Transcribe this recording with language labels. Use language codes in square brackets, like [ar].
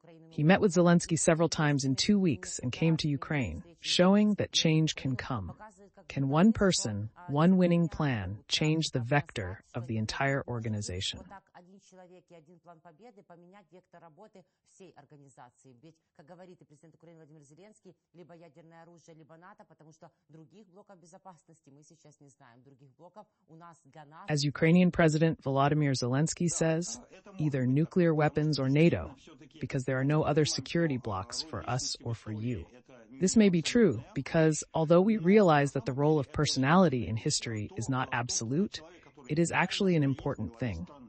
[en] He met with Zelensky several times in 2 weeks and came to Ukraine, showing that change can come. Can one person, one winning plan, change the vector of the entire organization? [ru] Человек и один план победы поменять вектор работы всей организации. Ведь, как говорит и президент Украины Владимир Зеленский, либо ядерное оружие, либо НАТО, потому что других блоков безопасности мы сейчас не знаем. Других блоков у нас для нас... [en] As Ukrainian President Volodymyr Zelensky says, either nuclear weapons or NATO, because there are no other security blocks for us or for you. This may be true because, although we realize that the role of personality in history is not absolute, it is actually an important thing.